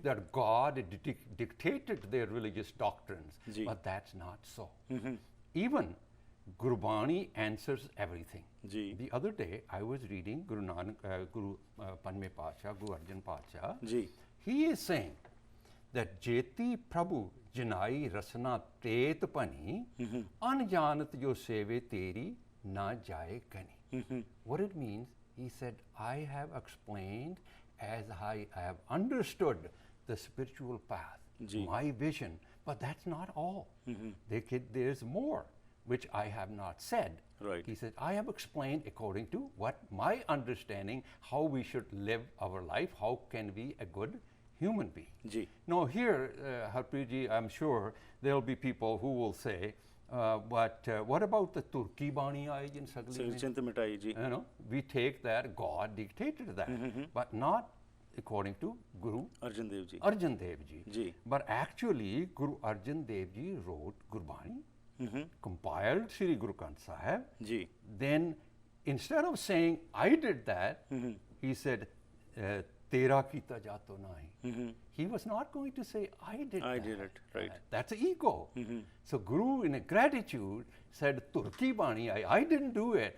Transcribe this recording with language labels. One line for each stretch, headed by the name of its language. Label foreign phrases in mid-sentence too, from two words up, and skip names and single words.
English: That God dictated their religious doctrines, Ji. but that's not so. Even Gurbani answers everything. Ji. The other day, I was reading Guru Panme Pacha, Guru Arjan Pacha. Ji. He is saying that
Punjabi: ਜੇਤੀ ਪ੍ਰਭੂ ਜਾਣੈ ਰਸਨਾ ਤੇਤ ਪਾਣੀ ਅੰਜਾਣਤ ਜੋ ਸੇਵੇ ਤੇਰੀ ਨਾ ਜਾਏ ਕਾਣੀ.
English: What it means, he said, I have explained as I have understood the spiritual path, Ji. my vision, but that's not all. There's more, which I have not said. Right. He said, I have explained according to what my understanding, how we should live our life, how can we a good human being. Ji. Now here, Harpreet ji, I'm sure there'll be people who will say, but what about the
Punjabi: ਤੁਰਕੀ ਬਾਣੀ ਆਜ ਇਨ ਸਗਲੀ ਮੇਂ? ਚਿੰਤਾ ਮਿਟਾਈ ਜੀ.
English: You know, we take that God dictated that, but not according to Guru Arjan Dev ji. Arjan Dev ji. Ji. But actually, Guru Arjan Dev ji wrote Gurbani, compiled Sri Guru Granth Sahib. Ji. Then, instead of saying, I did that, he said,
Punjabi: ਤੇਰਾ ਕੀਤਾ ਜਾਤੋ ਨਾਹੀ.
English: He was not going to say, I did I that. did it, right. That's ego. So Guru, in a gratitude, said,
Punjabi: ਤੁਰਕੀ ਬਾਣੀ,
English: I didn't do it.